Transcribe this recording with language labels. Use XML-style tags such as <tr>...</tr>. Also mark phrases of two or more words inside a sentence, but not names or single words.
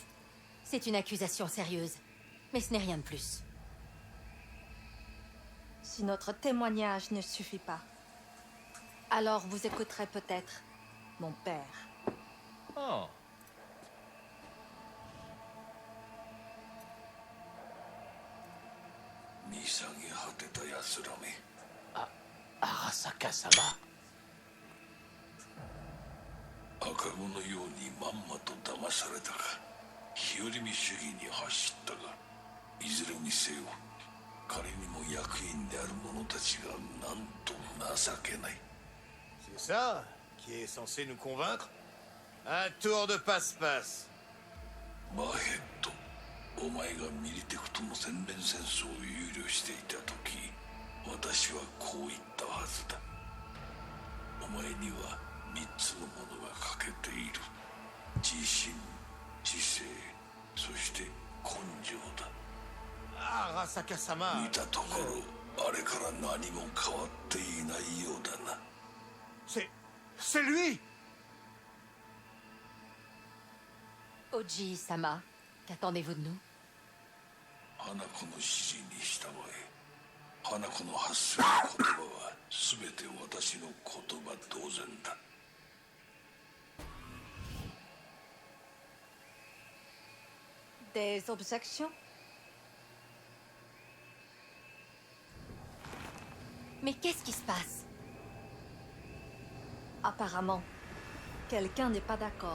<fr>C'est une accusation sérieuse, mais ce n'est rien de plus. Si notre témoignage ne suffit pas, alors vous écouterez peut-être mon père. Oh. Arasaka-sama.</fr> <ja>赤子のようにまんまと騙されたが日和見主義に走ったがいずれにせよ仮にも役員である者たちがなんと情けない。</ja> <fr>C'est ça qui est censé nous convaincre? Un tour de passe-passe.</fr> <ja>マーヘッド、お前がミリテクとの全面戦争を憂慮していた時私はこう言ったはずだ。お前には3つのものが欠けている。自信、知性、そして根性だ。 Arasaka-sama. 見たところあれから何も変わっていないようだな。</ja> <fr>C'est lui! Oji-sama, qu'attendez-vous de nous?</fr> <ja>花子の指示に従え。花子の発する言葉は全て私の言葉同然だ。</ja> <fr>Des objections? Mais qu'est-ce qui se passe? Apparemment, quelqu'un n'est pas d'accord.</fr>